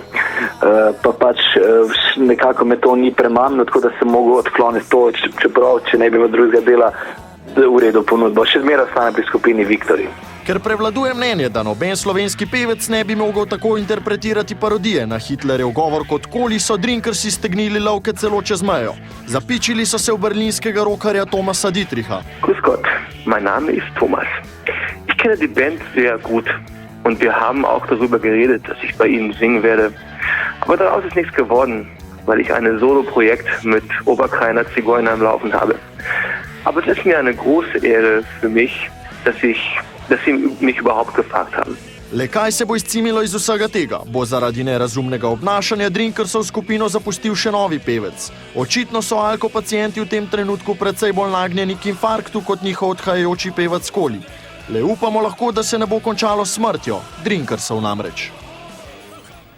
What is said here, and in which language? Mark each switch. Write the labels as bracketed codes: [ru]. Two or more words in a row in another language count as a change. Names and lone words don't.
[sl] Pa pač nekako me to ni premamilo, tako da sem mogel odkloniti to, čeprav, če ne bi v drugega dela v redu ponudbo. Še zmeraj ostane pri skupini Viktori. Ker prevladuje mnenje, da noben slovenski pevec ne bi mogel tako interpretirati parodije na Hitlerjev govor kot Koli, so Drinkersi stegnili lovke celo čez mejo. Zapičili so se v berlinskega rockerja Thomasa Dietricha. [de] Grüß Gott, mein Name ist Thomas. Ich kenne die Band sehr gut und wir haben auch darüber geredet, dass ich bei ihnen singen werde. Aber daraus ist nichts geworden, weil ich ein Solo-Projekt mit Oberkreiner Zigeuner im Laufen habe. Aber es ist mir eine große Ehre für mich, dass Sie mich überhaupt gefragt haben. [sl] Le kaj se bo izcimilo iz vsega tega? Bo zaradi nerazumnega obnašanja Drinkersov skupino zapustil še novi pevec? Očitno so alkopacienti v tem trenutku precej bolj nagnjeni k infarktu kot njihov odhajajoči pevec Koli. Le upamo lahko, da se ne bo končalo s smrtjo, Drinkersov namreč.